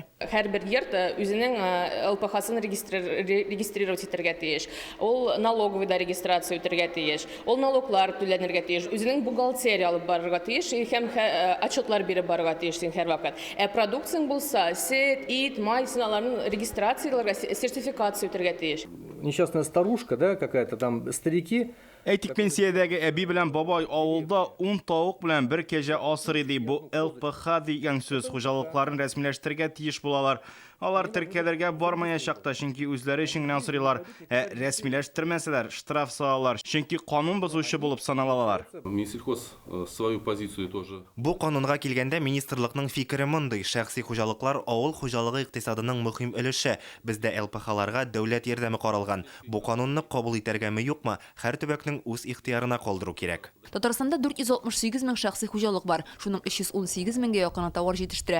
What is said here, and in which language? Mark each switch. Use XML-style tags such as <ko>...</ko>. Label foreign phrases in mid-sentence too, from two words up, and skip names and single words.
<tt>Һәрбер йорт үзенең ЛПХсын регистрировать итәргә тиеш. Ул налоговыйда регистрация үтәргә тиеш. Ул налоглар түләнергә тиеш. Үзенең бухгалтерия алып барырга тиеш һәм отчетлар биреп барырга тиеш. Һәр вакыт. Продукцияң булса, сөт, ит, май, сыналарның регистрацияларга, сертификация үтәргә тиеш.</tt> <ru>Несчастная старушка, да, какая-то там, старики.</ru> <tt>Әйтик, пенсиядәге әби белән бабай авылда 10 тавык белән 1 кәҗә асрый ди. Бу ЛПХ дигән сүз хуҗалыкларын рәсмиләштергә тиеш булалар. Алар теркәләргә бармаячакта, чөнки үзләре өчен генә асрыйлар. Рәсмиләштермәсәләр, штраф салалар, чөнки канун бозучы булып саналалар.</tt> <ru>Минсельхоз свою позицию тоже.</ru> <tt>Бу канунга килгәндә министрлыкның фикере мондый: шәхси хуҗалыклар авыл хуҗалыгы икътисадының мөһим өлеше. Бездә ЛПХларга дәүләт ярдәме каралган. Бу канунны кабул итәргәме юкмы, һәр төбәкнең үз ихтыярына калдыру кирәк. Татарстанда 468 мең шәхси хуҗалык бар. Шуның 318 меңгә якын товар җитештерә.</tt>